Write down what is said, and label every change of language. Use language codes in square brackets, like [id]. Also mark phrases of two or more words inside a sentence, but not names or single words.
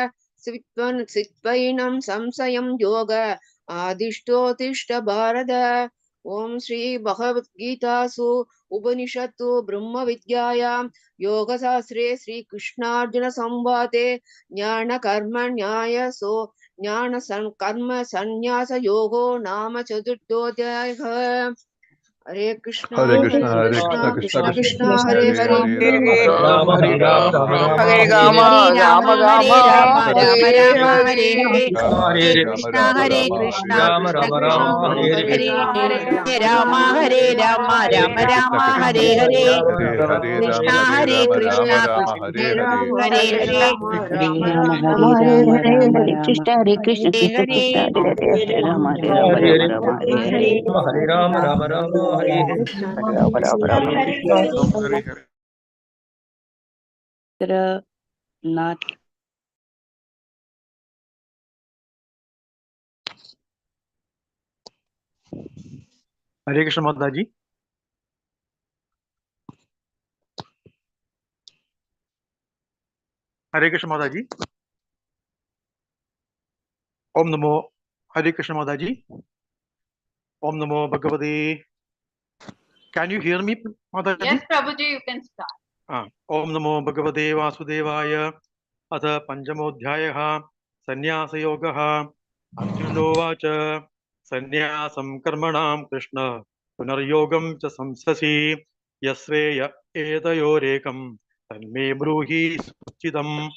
[sa] सित्वैनं संशयं योग आदिष्टोत्तिष्ठ भारत ओम श्री भगवद्गीतासु उपनिषत्सु ब्रह्मविद्यायां योगशास्त्रे श्रीकृष्णार्जुन संवादे ज्ञानकर्मन्यासो कर्म संन्यास योगो नाम चतुर्थोऽध्यायः हरे कृष्णा Hare हरे Krishna, Hare कृष्णा Krishna, कृष्ण Krishna कृष्ण Krishna, हरे Hare हरे Hare, Rama Rama Rama, Hare Rama Rama, Rama, Rama Hare Rama, Hare, Hare Rama, Hare Rama, Hare Rama Hare, Rama, Hare हरे Hare. Rama Hare Hare Rama, Hare, Krishna, Rama Hare Rama, Krishna, Hare Rama Krishna Rama Hare, Krishna, Rama, Rama Hare Hare Rama, Hare, Hare. Rama Rama, Hare Hare Rama, Hare, Hare Rama, Hare Rama Krishna Hare, Krishna Rama, Krishna Hare Hare Hare. Rama Hare, Rama, Hare Krishna, Rama, Hare Hare Rama, Krishna, Rama Rama, Krishna Hare Krishna, Hare. Hare Hare. Hare Rama, Rama Hare Hare Rama, Hare Rama Hare Rama, Krishna Hare Krishna Hare Krishna Krishna Hare. Hare Hare Hare Rama Hare Rama Hare Hare Hare, Rama Rama Hare Hare Hare Rama, Rama Rama, Hare Hare, Rama Rama Rama Hare Hare Krishna, Hare Hare. Nath. [hi] हरे कृष्ण माता जी। हरे कृष्ण माता जी। [sa] ओम नमो [hi] हरे कृष्ण माता जी। [sa] ओम नमो भगवते। [en] can you hear me [hi] माता जी? [en] Yes, Prabhuji, you can start. [sa] ओम नमो भगवते वासुदेवाय। अथ पंचमोऽध्यायः संन्यासयोगः। अर्जुनोवाच संन्यासं कर्मणां कृष्ण पुनर्योगं च संससि यश्रेय एतयोरेकं तन्मे ब्रूहि सुचितम्।